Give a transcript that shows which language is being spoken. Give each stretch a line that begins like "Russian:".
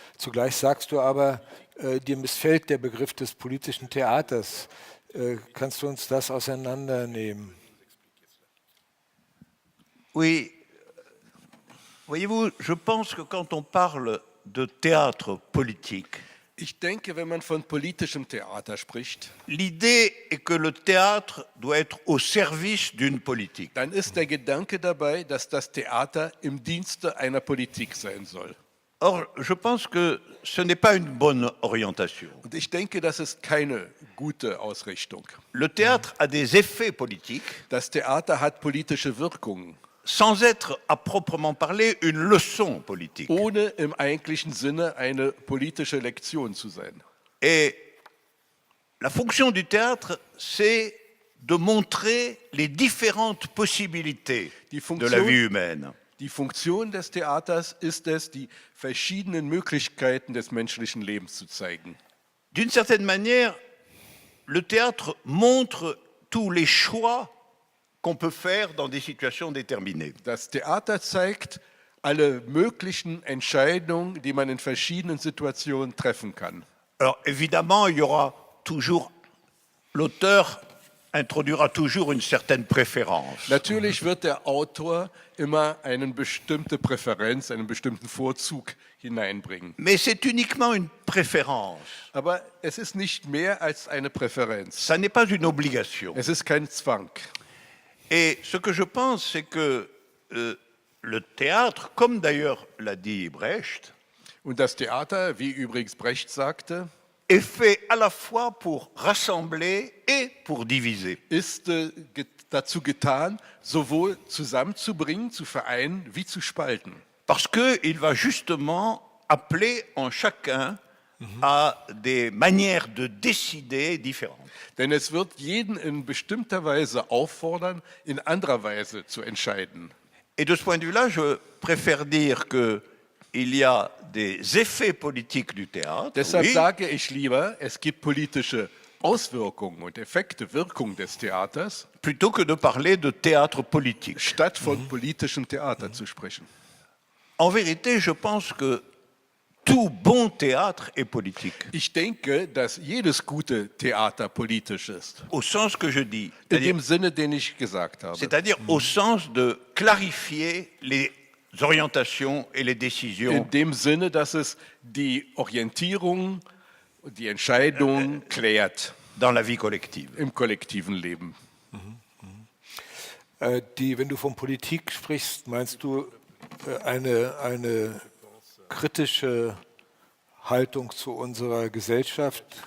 German: Zugleich sagst du aber, dir missfällt der Begriff des politischen Theaters. Kannst du uns das auseinandernehmen?
French: Oui, voyez-vous, je pense que quand on parle de théâtre politique,
German: Ich denke, wenn man von politischem Theater spricht,
French: l'idée est que le théâtre doit être au service d'une politique.
German: dann ist der Gedanke dabei, dass das Theater im Dienste einer Politik sein soll.
French: Or, je pense que ce n'est pas une bonne orientation.
German: Und ich denke, das ist keine gute Ausrichtung.
French: Le théâtre a des effets politiques
German: Das Theater hat politische Wirkungen,
French: sans être à proprement parler une leçon politique.
German: ohne im eigentlichen Sinne eine politische Lektion zu sein.
French: Et la fonction du théâtre, c'est de montrer les différentes possibilités
German: Die
French: de la
German: Funktion-
French: vie humaine.
German: Die Funktion des Theaters ist es, die verschiedenen Möglichkeiten des menschlichen Lebens zu zeigen.
French: D'une certaine manière, le théâtre montre tous les choix qu'on peut faire dans des situations déterminées.
German: Das Theater zeigt alle möglichen Entscheidungen, die man in verschiedenen Situationen treffen kann.
French: Alors évidemment, il y aura toujours, l'auteur introduira toujours une certaine préférence.
German: Natürlich wird der Autor immer eine bestimmte Präferenz, einen bestimmten Vorzug hineinbringen.
French: Mais c'est uniquement une préférence.
German: Aber es ist nicht mehr als eine Präferenz.
French: Ça n'est pas une obligation.
German: Es ist kein Zwang.
French: Et ce que je pense, c'est que le théâtre, comme d'ailleurs l'a dit Brecht,
German: Und das Theater, wie übrigens Brecht sagte,
French: est fait à la fois pour rassembler et pour diviser.
German: ist dazu getan, sowohl zusammenzubringen, zu vereinen, wie zu spalten.
French: Parce qu'il va justement appeler en chacun à des manières de décider différentes.
German: Denn es wird jeden in bestimmter Weise auffordern, in anderer Weise zu entscheiden.
French: Et de ce point de vue-là, je préfère dire qu'il y a des effets politiques du théâtre,
German: Deshalb
French: oui,
German: sage ich lieber, es gibt politische Auswirkungen und Effekte, Wirkung des Theaters,
French: plutôt que de parler de théâtre politique.
German: statt von politischem Theater zu sprechen.
French: En vérité, je pense que tout bon théâtre est politique,
German: Ich denke, dass jedes gute Theater politisch ist.
French: au sens que je dis,
German: In dem Sinne, den ich gesagt habe.
French: c'est-à-dire au sens de clarifier les orientations et les décisions
German: In dem Sinne, dass es die Orientierung und die Entscheidung klärt
French: dans la vie collective.
German: im kollektiven Leben. Wenn du von Politik sprichst, meinst du eine kritische Haltung zu unserer Gesellschaft?